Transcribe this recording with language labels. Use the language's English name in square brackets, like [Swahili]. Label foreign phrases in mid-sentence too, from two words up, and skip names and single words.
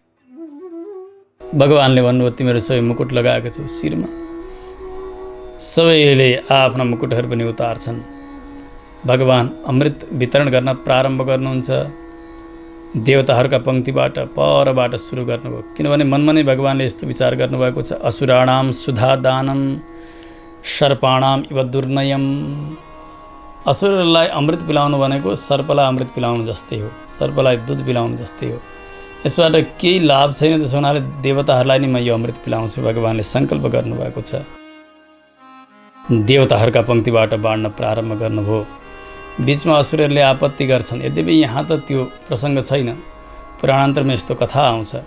[Nepali] भगवानले भन्नुभयो तिमीहरू सबै मुकुट लगाएको छौ शिरमा। सबैले आफ्ना मुकुटहरू पनि उतार्छन्। भगवान अमृत वितरण गर्न प्रारम्भ गर्नुहुन्छ। देवताहरूका पङ्क्तिबाट परबाट सुरु गर्नुभयो, किनभने मनमा नै भगवानले यस्तो विचार गर्नुभएको छ [Sanskrit] असुराणाम सुधा दानम सर्पाणाम इव दुर्नयम। [Nepali] असुरलाई अमृत पिलाउनु भनेको सर्पलाई अमृत पिलाउनु जस्तै हो, सर्पलाई दुध पिलाउनु जस्तै हो। यसबाट केही लाभ छैन, त्यसो हुनाले देवताहरूलाई नै म यो अमृत पिलाउँछु, भगवानले सङ्कल्प गर्नुभएको छ। देवताहरूका पङ्क्तिबाट बाँड्न प्रारम्भ गर्नुभयो। बीचमा असुरहरूले आपत्ति गर्छन्, यद्यपि यहाँ त त्यो प्रसङ्ग छैन, पुराणान्तरमा यस्तो कथा आउँछ।